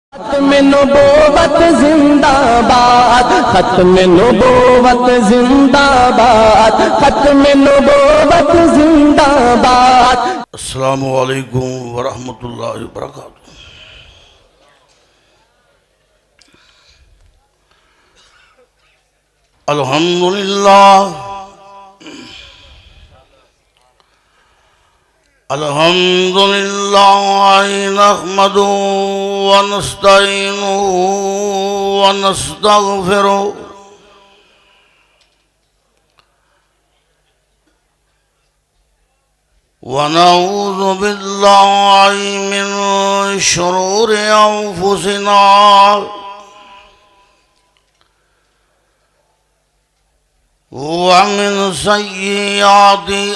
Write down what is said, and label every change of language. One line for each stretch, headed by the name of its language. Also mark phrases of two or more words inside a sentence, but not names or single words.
Urdu: ختم نبوت زندہ باد، ختم نبوت زندہ باد، ختم نبوت زندہ باد۔
Arabic: السلام علیکم ورحمۃ اللہ وبرکاتہ۔ الحمدللہ الحمدللہ نحمدہ ونستعینہ ونستغفرہ ونعوذ باللہ من شرور انفسنا ومن سیئات